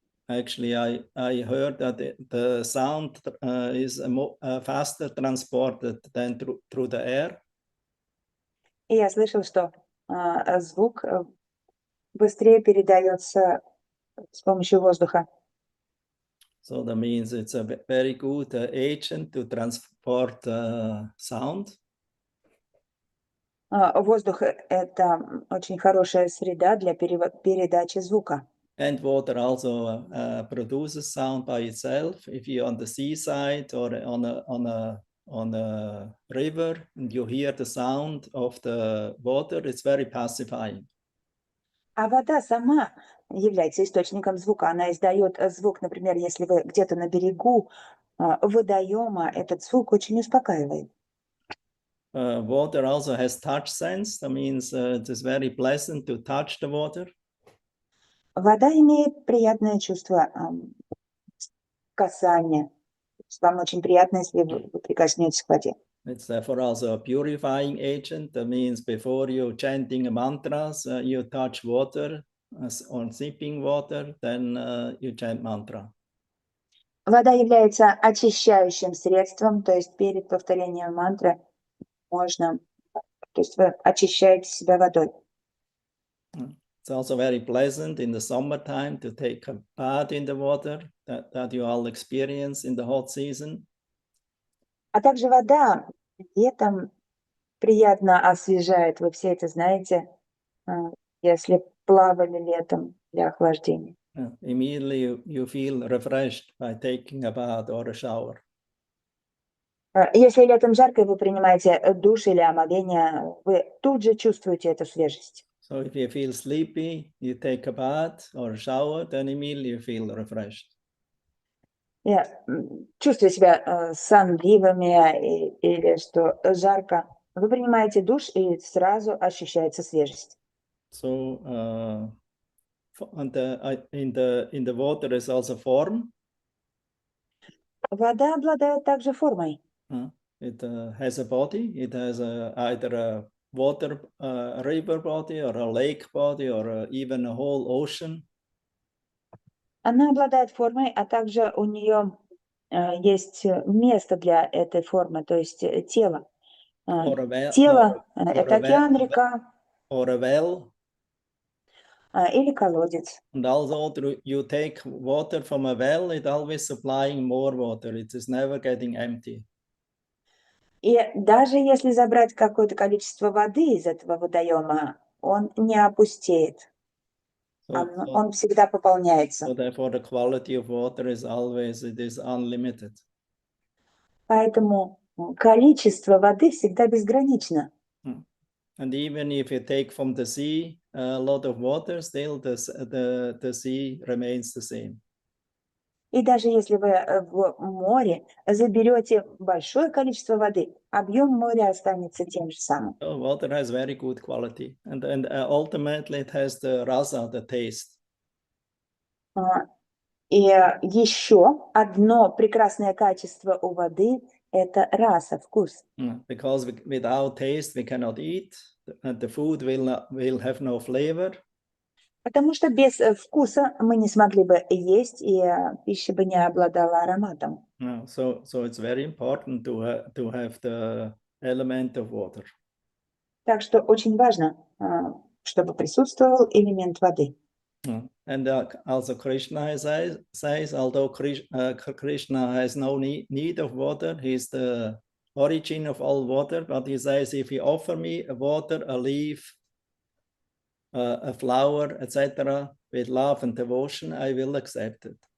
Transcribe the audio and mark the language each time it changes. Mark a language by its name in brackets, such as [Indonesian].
[English] Actually, I heard that the sound is faster transported than through the air. [Russian] И я слышал, что звук быстрее передается с помощью воздуха. [English] So that means it's a very good agent to transport sound. [Russian] Воздух – это очень хорошая среда для передачи звука. [English] And water also produces sound by itself. If you're on the seaside or on a river and you hear the sound of the water, it's very pacifying. [Russian] А вода сама является источником звука. Она издает звук, например, если вы где-то на берегу водоема, этот звук очень успокаивает. [English] Water also has touch sense. That means it is very pleasant to touch the water. [Russian] Вода имеет приятное чувство касания. Вам очень приятно, если вы прикоснетесь к воде. [English] It's therefore also a purifying agent. That means before you chanting mantras, you touch water or sipping water, then you chant mantra. [Russian] Вода является очищающим средством, то есть перед повторением мантры можно, то есть вы очищаете себя водой. [English] It's also very pleasant in the summertime to take a bath in the water that you all experience in the hot season. [Russian] А также вода летом приятно освежает. Вы все это знаете, если плавали летом для охлаждения. [English] Immediately you feel refreshed by taking a bath or a shower. [Russian] Если летом жарко, и вы принимаете душ или омовение, вы тут же чувствуете эту свежесть. [English] So if you feel sleepy, you take a bath or a shower, then immediately you feel refreshed. [Russian] Чувствуя себя сонливыми или что жарко, вы принимаете душ и сразу ощущается свежесть. [English] So in the water is also form. [Russian] Вода обладает также формой. [English] It has a body. It has either a water river body or a lake body or even a whole ocean. [Russian] Она обладает формой, а также у нее есть место для этой формы, то есть тело. Тело – это океан, река [English] or a well. [Russian] Или колодец. [English] And also you take water from a well, it always supplying more water. It is never getting empty. [Russian] И даже если забрать какое-то количество воды из этого водоема, он не опустеет. Он всегда пополняется. [English] So therefore the quality of water is always, it is unlimited. [Russian] Поэтому количество воды всегда безгранично. [English] And even if you take from the sea a lot of water, still the sea remains the same. [Russian] И даже если вы в море заберете большое количество воды, объем моря останется тем же самым. [English] So water has very good quality, and ultimately it has the rasa, the taste. [Russian] И еще одно прекрасное качество у воды – это раса, вкус. [English] Because without taste we cannot eat, and the food will have no flavor. [Russian] Потому что без вкуса мы не смогли бы есть, и пища бы не обладала ароматом. [English] So it's very important to have the element of water. [Russian] Так что очень важно, чтобы присутствовал элемент воды. [English] And also Krishna says, although Krishna has no need of water, he's the origin of all water, but he says, if you offer me a water, a leaf, a flower, etc., with love and devotion, I will accept it.